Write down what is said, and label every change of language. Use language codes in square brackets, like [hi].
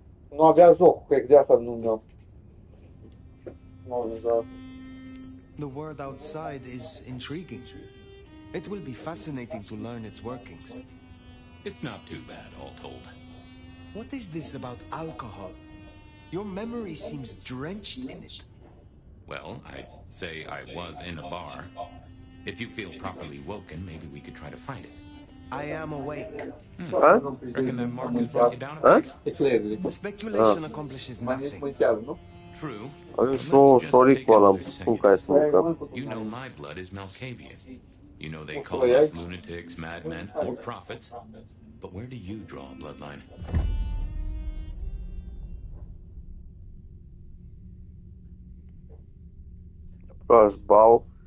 [ro] Nu avea joc, cred că de asta nu mi-am. [en] The world outside is intriguing. It will be fascinating to learn its workings. It's not too bad, all told. What is this about alcohol? Your memory seems drenched in it. Well, I'd say I was in a bar. If you feel properly woken, maybe we could try to fight it. I am awake. Reckon that Marcus brought you down a bit? Speculation accomplishes nothing. True. [ro] Avem șoricul ăla cu care să mâncăm. [en] You know my blood is Malkavian. You know they call us lunatics, madmen, or prophets. But where do you draw a bloodline? Flashball.